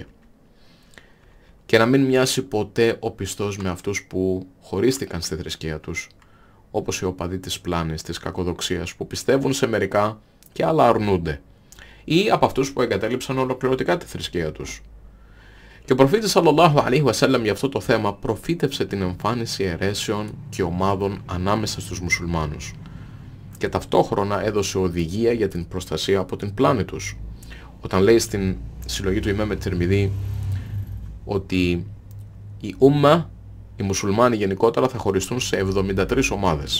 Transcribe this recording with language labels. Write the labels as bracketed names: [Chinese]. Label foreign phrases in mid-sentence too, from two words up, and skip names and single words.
[Greek] Και να μην μοιάσει ποτέ ο πιστός με αυτούς που χωρίστηκαν στη θρησκεία τους, όπως οι οπαδοί της πλάνης, της κακοδοξίας, που πιστεύουν σε μερικά και άλλα αρνούνται, ή από αυτούς που εγκατέλειψαν ολοκληρωτικά τη θρησκεία τους. Και ο προφήτης [Arabic] صلى الله عليه وسلم [Greek] για αυτό το θέμα προφήτευσε την εμφάνιση αιρέσεων και ομάδων ανάμεσα στους μουσουλμάνους και ταυτόχρονα έδωσε οδηγία για την προστασία από την πλάνη τους. Όταν λέει στην συλλογή του Ιμάμ Τιρμιδί ότι η Ούμμα, οι μουσουλμάνοι γενικότερα, θα χωριστούν σε 73 ομάδες.